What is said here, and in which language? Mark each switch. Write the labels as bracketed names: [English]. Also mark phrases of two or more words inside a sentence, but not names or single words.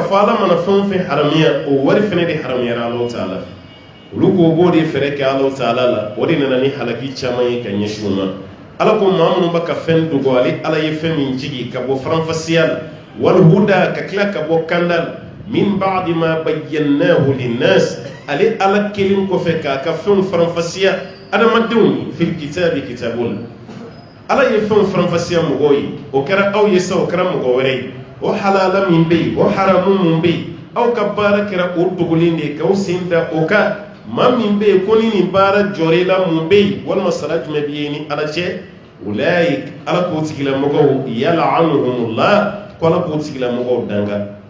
[Bambara] fɔ ala mana fɛn o fɛn haramiya o wari fɛnɛ de haramuyara Alahu Taala olu ko b'o de fɛrɛ kɛ Alahu Taala la o de nana ni halaki caman ye ka ɲɛsin u ma ala ko maa minnu bɛ ka fɛn dogo ale ala ye fɛn min jigi ka bɔ faranfasiya la [Arabic] والهدى [Bambara] ka tila ka bɔ kanda la min [Arabic] بعد ما بيناه للناس [Bambara] ale ala kelen kɔfɛ k'a ka fɛnw faranfasiya adamadenw [Arabic] في الكتاب [Bambara] kitabul ala ye fɛnw faranfasiya mɔgɔw ye o kɛra aw ye sa o kɛra mɔgɔ wɛrɛ ye o halala min bɛ yen o haramu min bɛ yen aw ka baara kɛra o dogolen de ye k'aw sen da o kan maa min bɛ yen ko ni nin baara jɔr'i la mun bɛ yen walima sara jumɛn b'i ye ni ala cɛ ulaik ala k'o tigilamɔgɔw yal'anuhumullah ko ala k'o tigilamɔgɔw danga